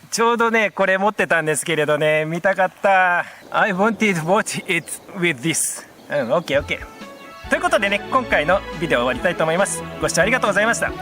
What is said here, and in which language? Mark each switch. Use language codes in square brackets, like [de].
[ja] ちょうどね、これ持ってたんですけれどね、見たかった。 [en] I wanted to watch it with this. OK。 [ja] ということでね、今回のビデオを終わりたいと思います。ご視聴ありがとうございました。